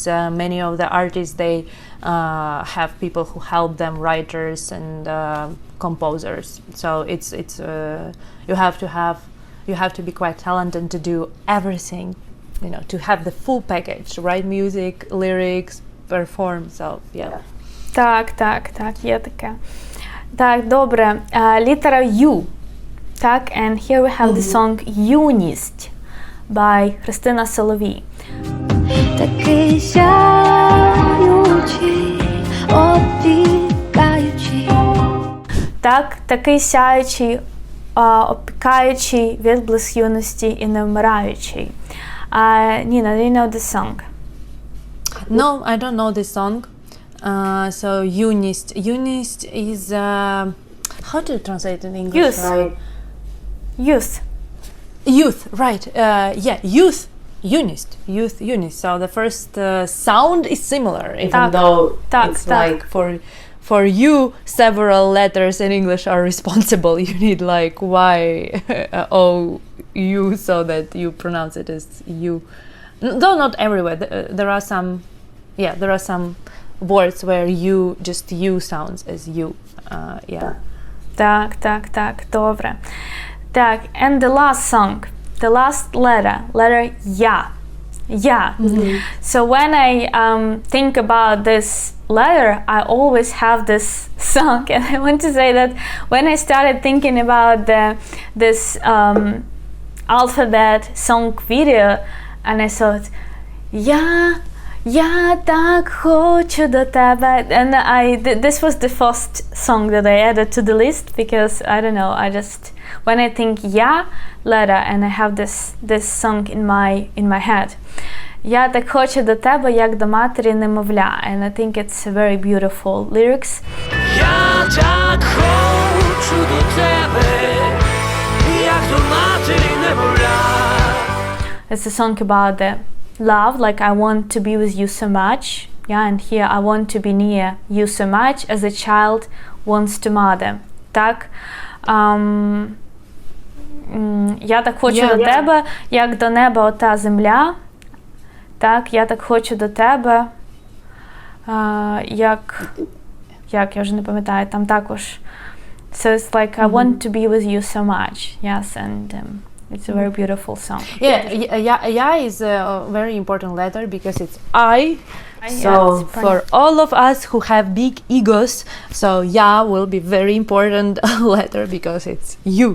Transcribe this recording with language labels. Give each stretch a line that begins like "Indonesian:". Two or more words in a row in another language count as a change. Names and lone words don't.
English: Many of the artists, they have people who help them, writers and composers. So it's you have to be quite talented to do everything, to have the full package, write music, lyrics, perform. So yeah.
Ukrainian: Так, є таке. Так, добре. Літера U. Так,
English: and here we have the song Юність by Христина Соловій.
Ukrainian: Такий сяючий, опікаючий. Так, такий сяючий, опікаючий, відблиск юності і невмираючий.
English: Nina, do you know this song? No, I don't know this song. So Юність. Юність is how do you translate in English? Youth. Right? Youth. Right. Yeah, youth. Юність. Youth. Юність. So the first sound is similar, even though it's like for you several letters in English are responsible. You need like Y, O, U, so that you pronounce it as you. Though not everywhere. There are some words where just you sounds as you. Yeah.
Ukrainian: Так, добре. Так,
English: and the last song, the last letter Я. So when I think about this letter, I always have this song, and I want to say that when I started thinking about this alphabet song video, and I thought,
Ukrainian: Я так хочу до тебе,
English: and this was the first song that I added to the list because I don't know, I just when I think Я letter and I have this song in my head.
Ukrainian: Я так хочу до тебе, як до матері немовля,
English: and I think it's very beautiful lyrics.
Ukrainian: Я так хочу до тебе, як до матері немовля.
English: It's a song about the love, like I want to be with you so much. Yeah, and here I want to be near you so much as a child wants to mother.
Ukrainian: Так. Я так хочу до тебе, як до неба ота земля. Так, я так хочу до тебе, як я вже не пам'ятаю, там також.
English: So it's like I want to be with you so much. Yes, and It's a very beautiful song. Yeah is a very important letter because it's I. So it's for all of us who have big egos, so yeah will be very important letter because it's you.